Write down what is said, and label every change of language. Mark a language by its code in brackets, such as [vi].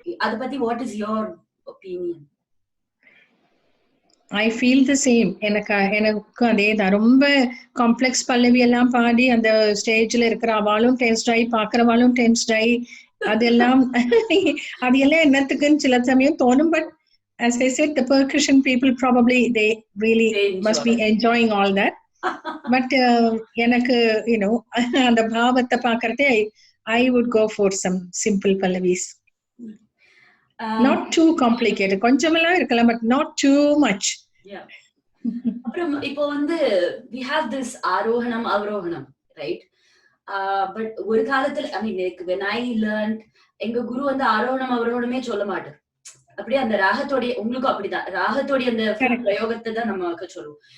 [ta] அத பத்தி [en] What is your opinion? I feel the same. [ta] எனக்கு அதே தான். ரொம்ப காம்ப்ளெக்ஸ் பல்லவி எல்லாம் பாடி அந்த ஸ்டேஜ்ல இருக்கிற அவளும் டென்ஸ்ட் ஆகி, பாக்குறவாளும் டென்ஸ்ட் ஆகி, அதெல்லாம் என்னத்துக்குன்னு சில சமயம் தோணும். [en] But as I said, the percussion people probably they really must be enjoying all that. But [ta] எனக்கு [en] you know [ta] அந்த பாவத்தை பாக்குறதே [en] I would go for some simple pallavis. Not too complicated. [ta] கொஞ்சமெல்லாம் இருக்கலாம், [en] but not too much. Yeah. [ta] அப்புறம் இப்போ வந்து [en] we have this arohanam avarohanam, right? [ta] But ஒரு காலத்துல [en] I mean like when I learned, [ta] எங்க குரு வந்து ஆரோகணம் அவரோகணமே சொல்ல மாட்டார். அப்படியே அந்த ராகத்தோடைய, உங்களுக்கும் அப்படிதான் ராகத்தோடைய அந்த பிரயோகத்தை தான் நமக்கு சொல்லுவோம்.